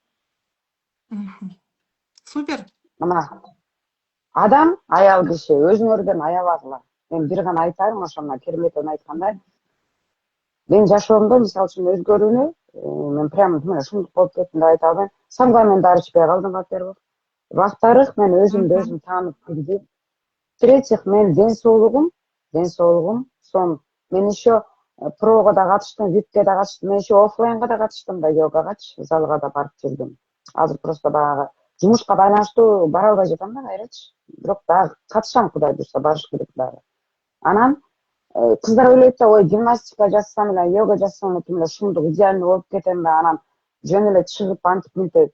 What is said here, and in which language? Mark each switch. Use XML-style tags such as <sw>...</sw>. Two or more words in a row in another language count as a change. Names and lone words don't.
<ky>Супер. Мына адам, аял киши өзүңөрдөн аябагыла. Мен бир гана айтайын, ошо мына Керметовдун айткандай, мен жашоомдо мисалы үчүн өзгөрүүнү мен прям мына ушундук болуп кеттим деп айта албайм. Самга мен дары ичпей калдым,</ky> <ru>во-первых. Во-вторых,</ru> <ky>мен өзүмдү өзүм таанып билдим.</ky> <ru>В-третьих,</ru> <ky>мен ден соолугум сон. Мен еще прого да катыштым, випке да катыштым, мен еще оффлайнга да катыштым да, йогагачы, залга да барып жүрдүм. Азыр просто баягы жумушка байланыштуу бара албай жатам да кайрачы. Бирок дагы катышам, Кудай буйрса, барыш керек дагы. Анан кыздар ойлойт да, ой, гимнастика жасасам эле, йога жасасам эле ушундук идеальный болуп кетем да, анан жөн эле чыгып антип мынтип.</ky>